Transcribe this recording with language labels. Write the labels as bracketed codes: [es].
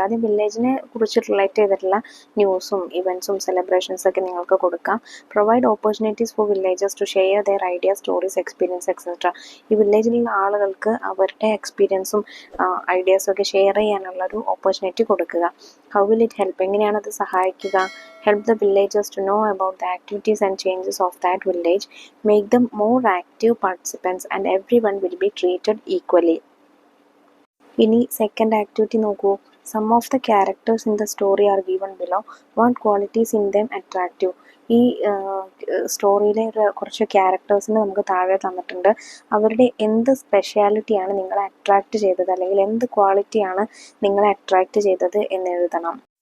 [ml] ആദ്യം വില്ലേജിനെ കുറിച്ച് റിലേറ്റ് ചെയ്തിട്ടുള്ള ന്യൂസും ഇവൻറ്റ്സും സെലിബ്രേഷൻസ് ഒക്കെ നിങ്ങൾക്ക് കൊടുക്കാം. [en] Provide opportunities for villagers to share their ideas, stories, experience etcetera. [ml] ഈ വില്ലേജിലുള്ള ആളുകൾക്ക് അവരുടെ എക്സ്പീരിയൻസും ഐഡിയാസും ഒക്കെ ഷെയർ ചെയ്യാനുള്ളൊരു ഓപ്പർച്യൂണിറ്റി കൊടുക്കുക. [en] how will it help, [ml] എങ്ങനെയാണ് അത് സഹായിക്കുക? [en] Help the villagers to know about the activities and changes of that village, make them more active participants, and everyone will be treated equally. [ml] ഇനി സെക്കൻഡ് ആക്ടിവിറ്റി നോക്കൂ. [en] Some of the characters in the story are given below. What qualities in them attractive. [ml] ഈ സ്റ്റോറിയിലെ കുറച്ച് ക്യാരക്ടേഴ്സിന് നമുക്ക് താഴെ തന്നിട്ടുണ്ട്. അവരുടെ എന്ത് സ്പെഷ്യാലിറ്റിയാണ് നിങ്ങളെ അട്രാക്റ്റ് ചെയ്തത്, അല്ലെങ്കിൽ എന്ത് ക്വാളിറ്റിയാണ് നിങ്ങളെ അട്രാക്റ്റ് ചെയ്തത് എന്ന് എഴുതണം.